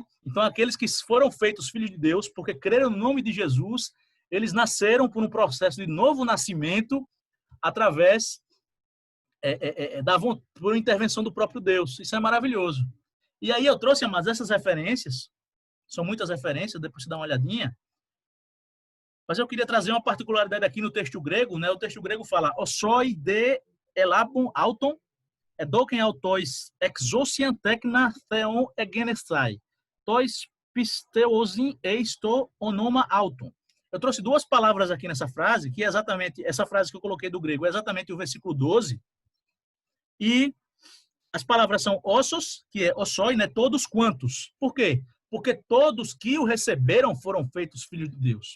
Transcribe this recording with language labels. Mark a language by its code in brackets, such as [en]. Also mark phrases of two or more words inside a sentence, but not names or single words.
[pt] Então, aqueles que foram feitos filhos de Deus, porque creram no nome de Jesus, eles nasceram por um processo de novo nascimento através por intervenção do próprio Deus. Isso é maravilhoso. E aí eu trouxe, mas essas referências, são muitas referências, depois você dá uma olhadinha, mas eu queria trazer uma particularidade aqui no texto grego, né? O texto grego fala [el] ὅσοι δὲ ἔλαβον αὐτόν ἔδωκεν αὐτοῖς ἐξουσίαν τέκνα θεοῦ γενέσθαι τοῖς πιστεύουσιν εἰς τὸ ὄνομα αὐτοῦ. [pt] Eu trouxe duas palavras aqui nessa frase, que é exatamente essa frase que eu coloquei do grego, é exatamente o versículo 12, e as palavras são ossos, que é ossoi, né? Todos quantos. Por quê? Porque todos que o receberam foram feitos filhos de Deus.